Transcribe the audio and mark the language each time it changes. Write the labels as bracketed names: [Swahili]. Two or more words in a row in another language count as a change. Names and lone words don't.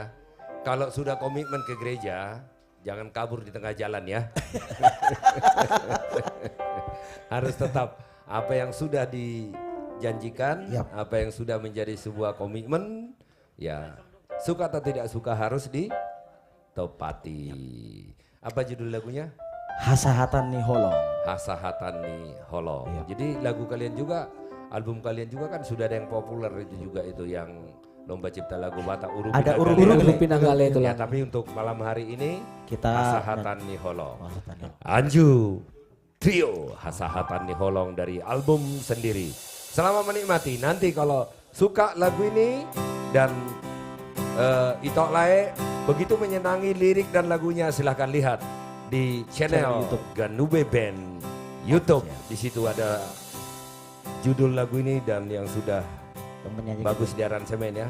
[Indonesian] Kalau sudah komitmen ke gereja, jangan kabur di tengah jalan ya. Harus tetap apa yang sudah dijanjikan, apa yang sudah menjadi sebuah komitmen, ya suka atau tidak suka harus ditepati. Apa judul lagunya? Hasahatan nih holong. Hasahatan nih holong. Jadi lagu kalian juga, album kalian juga kan sudah ada yang populer itu juga itu yang Lomba Cipta Lagu Batak Uru Ada Pinagale. Uru Pinagale itu Ya, lah. tapi untuk malam hari ini kita Hasahatan nih holong. Anju Trio Hasahatan nih holong dari album sendiri. Selamat menikmati. Nanti kalau suka lagu ini dan Itok Lae begitu menyenangi lirik dan lagunya, silahkan lihat di channel Ganube Band YouTube. Di situ ada judul lagu ini dan yang sudah bagus di aransemen ya.